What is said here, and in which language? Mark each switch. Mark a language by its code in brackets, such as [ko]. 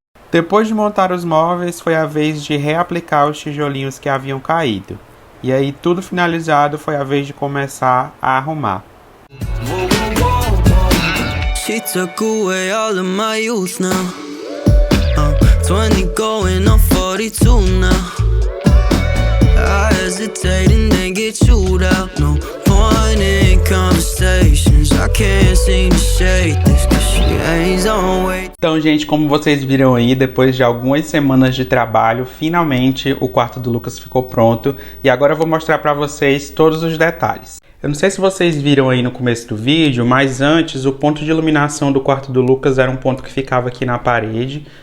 [pt] Depois de montar os móveis, foi a vez de reaplicar os tijolinhos que haviam caído. E aí, tudo finalizado, foi a vez de começar a arrumar. [en] She took away all of my youth now. 20 going on 42 now. I hesitate and then get chewed out. No point in conversations. I can't seem to shake this, 'cause she ain't on weight. [pt] Então, gente, como vocês viram aí, depois de algumas semanas de trabalho, finalmente o quarto do Lucas ficou pronto. E agora eu vou mostrar pra vocês todos os detalhes. Eu não sei se vocês viram aí no começo do vídeo, mas antes o ponto de iluminação do quarto do Lucas era um ponto que ficava aqui na parede.